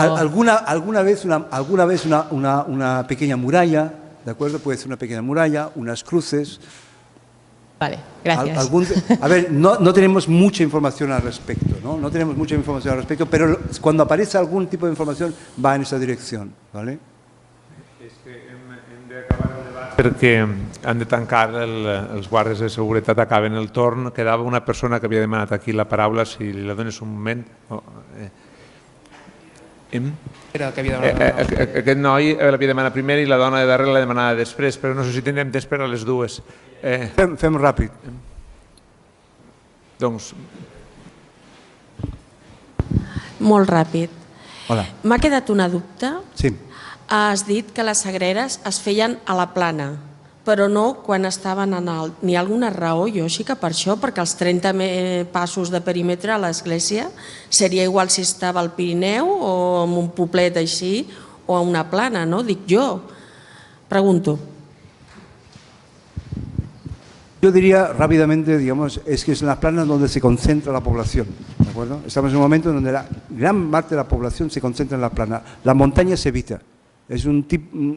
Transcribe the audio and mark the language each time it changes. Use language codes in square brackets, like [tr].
[es] Alguna vez una pequeña muralla, ¿de acuerdo? Puede ser una pequeña muralla, unas cruces. Vale, gracias. A ver, no tenemos mucha información al respecto, ¿no? No tenemos mucha información al respecto, pero cuando aparece algún tipo de información va en esa dirección, ¿vale? [ca] És que hem d'acabar el debat perquè han de tancar, els guàrdies de seguretat acaben el torn. Quedava una persona que havia demanat aquí la paraula, si li la dones un moment. Era el que havia demanat. Aquest noi l'havia demanat primer i la dona de darrere la demanava després, però no sé si tindrem temps per a les dues. Fem ràpid. Doncs... Molt ràpid. Hola. M'ha quedat una dubte. Sí. Has dit que les sagreres es feien a la plana, però no quan estaven en alt. N'hi ha alguna raó, jo sí que per això, perquè els 30 passos de perímetre a l'església seria igual si estava al Pirineu o en un poblet així o a una plana, no? Dic jo. Pregunto. [es] Yo diría rápidamente, digamos, es que es en las planas donde se concentra la población, ¿de acuerdo? Estamos en un momento donde la gran parte de la población se concentra en la plana. La montaña se evita. Es un tipo...